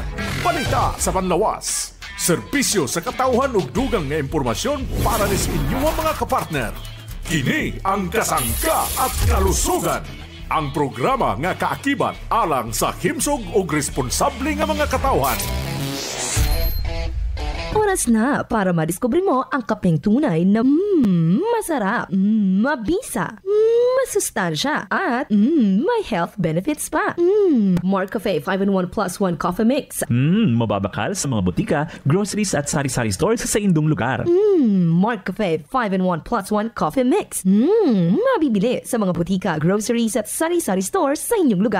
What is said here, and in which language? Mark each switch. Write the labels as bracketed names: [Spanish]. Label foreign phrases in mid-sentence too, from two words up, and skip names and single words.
[Cebuano] Balita sa panlawas. Serbisyo sa katawhan ug dugang nga impormasyon para sa inyong mga kapartner. [Filipino] Kini ang Kasangga at Kalusugan. [Cebuano] Ang programa nga kaakibat alang sa himsog ug responsable nga mga katawhan. [Filipino] Oras na para madiskubre mo ang kapeng tunay na masarap, mabisa, masustansya, at may [English] health benefits [Filipino] pa. Marcafe 5-in-1 plus 1 coffee mix. Mababakal sa mga butika, groceries at sari-sari stores sa indong lugar. Marcafe 5-in-1 plus 1 coffee mix. Mabibili sa mga butika, groceries at sari-sari stores sa inyong lugar.